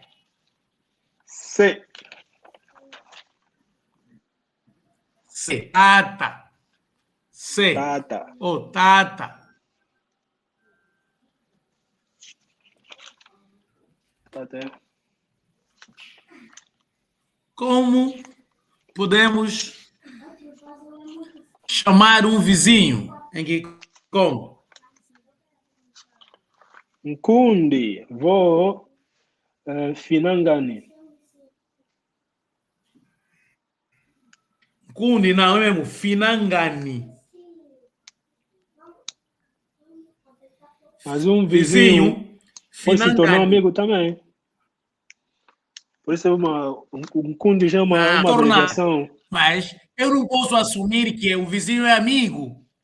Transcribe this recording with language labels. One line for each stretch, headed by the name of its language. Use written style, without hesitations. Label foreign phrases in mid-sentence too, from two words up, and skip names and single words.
Kongo: Se. Se. Tata. Se. Tata. Oh, tata. Tata.
Portuguese: Como podemos chamar um vizinho em Kikongo?
Kongo: Nkundi. Vo. Finangani.
Portuguese: Nkundi não é mesmo?
Kongo: Finangani.
Portuguese: Mas um vizinho pode se tornar
Kongo: Finangani.
Portuguese: amigo também. Por isso um Kundi já é uma abreviação. Mas eu não posso assumir que o vizinho é amigo.